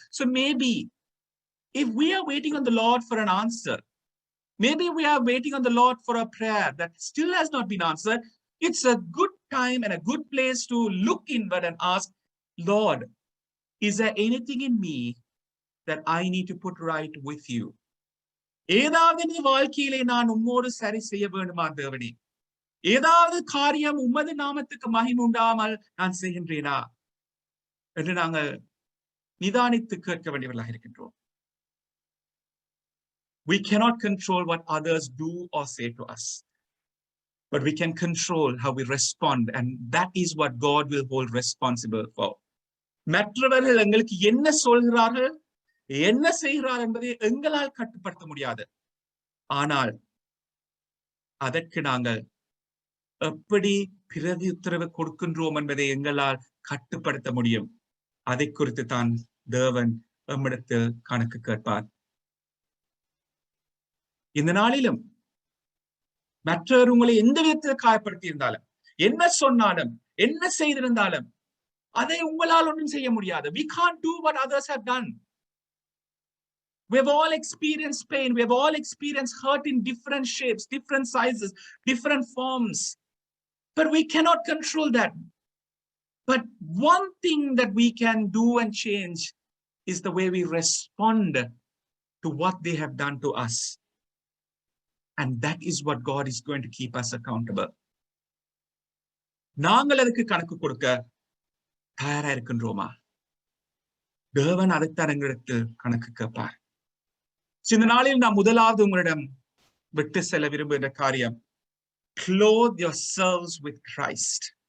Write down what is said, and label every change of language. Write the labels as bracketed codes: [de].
[en] So maybe if we are waiting on the Lord for an answer, maybe we are waiting on the Lord for a prayer that still has not been answered, it's a good time and a good place to look inward and ask, Lord, is there anything in me that I need to put right with you? [ta] ஏதாவது இந்த வாழ்க்கையிலே நான் உம்மோடு சரி செய்ய வேண்டுமா தேவனே? ஏதாவது காரியம் உமது நாமத்துக்கு மகிமை உண்டாமல் நான் செய்கின்றேனா என்று நாங்கள் நிதானித்து கேட்க வேண்டியவர்களாக இருக்கின்றோம். [en] We cannot control what others do or say to us, but we can control how we respond, and that is what God will hold responsible for. [ta] மற்றவர்கள் எங்களுக்கு என்ன சொல்கிறார்கள், என்ன செய்கிறார் என்பதை எங்களால் கட்டுப்படுத்த முடியாது. ஆனால் அதற்கு நாங்கள் எப்படி பிரதி உத்தரவு கொடுக்கின்றோம் என்பதை எங்களால் கட்டுப்படுத்த முடியும். அதை குறித்து தான் தேவன் எம்மிடத்தில் கணக்கு கேட்பார். இந்த நாளிலும் மற்றவர் உங்களை எந்த விதத்தில் காயப்படுத்தி இருந்தாலும், என்ன சொன்னாலும், என்ன செய்திருந்தாலும் அதை உங்களால் ஒன்றும் செய்ய முடியாது. [en] We can't do what others have done. We've all experienced pain. We've all experienced hurt in different shapes, different sizes, different forms. But we cannot control that. But one thing that we can do and change is the way we respond to what they have done to us. And that is what God is going to keep us accountable. [ta] நாங்கள் அதுக்கு கணக்கு கொடுக்க தயாரா இருக்கின்றோமா? தேவன் அதைத்தான் எங்களிடத்தில் கணக்கு கேட்பார். இந்த நாளில் நான் முதலாவது உங்களிடம் விட்டு செல்ல விரும்புகிற காரியம், [en] clothe yourselves with Christ.